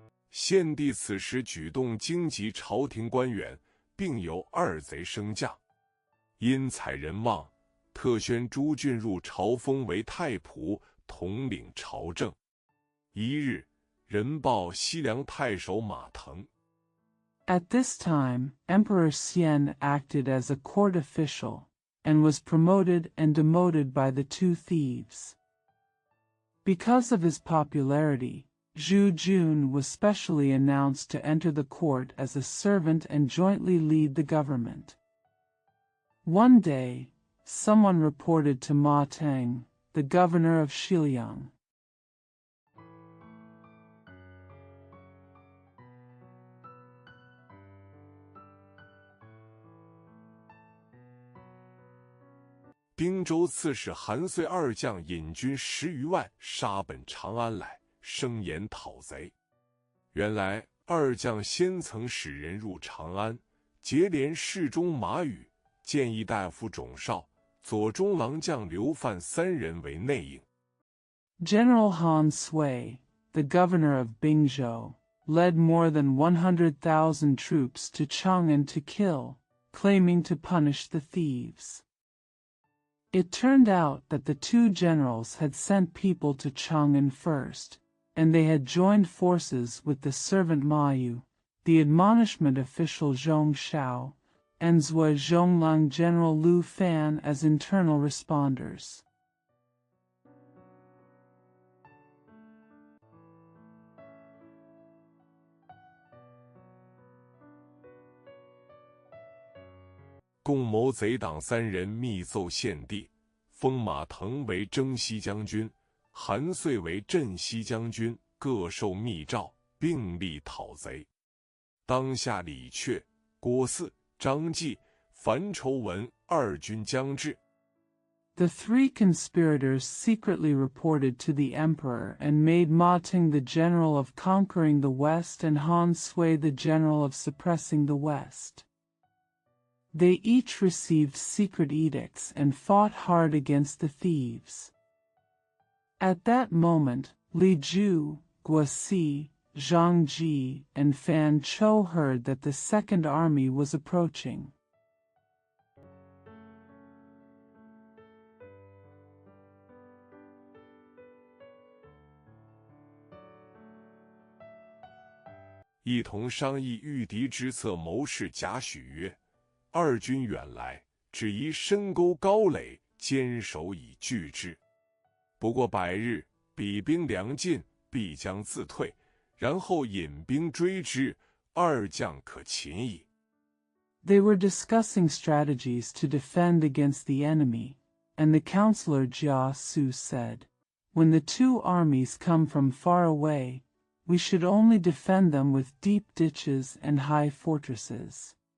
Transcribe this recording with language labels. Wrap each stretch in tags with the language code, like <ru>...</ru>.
<zh>献帝此时举动惊急朝廷官员，并有2贼升降，因采人望，特宣诸郡入朝，封为太仆，统领朝政。一日，人报西凉太守马腾。</zh> <en>At this time, Emperor Xian acted as a court official, and was promoted and demoted by the 2 thieves. Because of his popularity, Zhu Jun was specially announced to enter the court as a servant and jointly lead the government. One day, someone reported to Ma Teng, the governor of Xiliang.</en> <zh>滨州刺史韩遂2将引军10余万杀奔长安来，声言讨贼。原来2将先曾使人入长安，结连侍中马宇、谏议大夫种绍、左中郎将刘范3人为内应。</zh> <en>General Han Sui, the governor of Bingzhou, led more than 100,000 troops to Chang'an to kill, claiming to punish the thieves. It turned out that the 2 generals had sent people to Chang'an first, and they had joined forces with the servant Ma Yu, the admonishment official Zhong Shao, and Zhou Zhonglang General Lu Fan as internal responders.</en> <zh>共谋贼党3人密奏献帝，封马腾为征西将军，韩遂为镇西将军，各受密诏，并力讨贼。当下李榷、郭汜、张继、樊稠闻2军将至。</zh> <en>The 3 conspirators secretly reported to the emperor and made Ma Teng the general of conquering the west and Han Sui the general of suppressing the west. They each received secret edicts and fought hard against the thieves. At that moment, Li Ju, Guosi, Zhang Ji, and Fan Chou heard that the second army was approaching.</en> <zh>一同商议御敌之策，谋士贾诩曰：“二军远来，只宜深沟高垒，坚守以拒之。不过100日，彼兵粮尽，必将自退，然后引兵追之，二将可擒矣。”</zh> <en>They were discussing strategies to defend against the enemy, and the counselor Jia Su said, "When the 2 armies come from far away, we should only defend them with deep ditches and high fortresses.</en>